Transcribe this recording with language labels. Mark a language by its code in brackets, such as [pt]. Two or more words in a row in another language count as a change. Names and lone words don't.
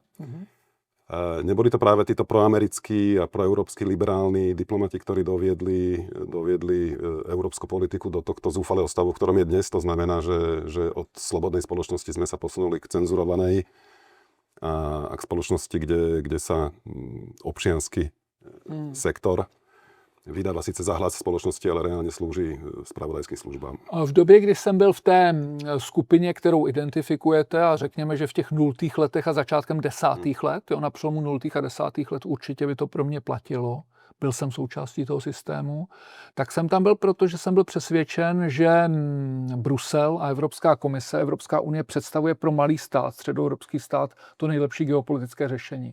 [sk] Neboli to práve títo proamerickí a proeurópsky liberálni diplomati, ktorí doviedli európsku politiku do tohto zúfalého stavu, v ktorom je dnes. To znamená, že od slobodnej spoločnosti sme sa posunuli k cenzurovanej a k spoločnosti, kde sa občiansky sektor vydáva [cs] sice za hlas společnosti, ale reálně slouží zpravodajským službám. V době, kdy jsem byl v té skupině, kterou identifikujete, a řekněme, že v těch 0. letech a začátkem 10. let, na přelomu 0. a 10. let určitě by to pro mě platilo, byl jsem součástí toho systému, tak jsem tam byl, protože jsem byl přesvědčen, že Brusel a Evropská komise, Evropská unie představuje pro malý stát, středoevropský stát, to nejlepší geopolitické řešení.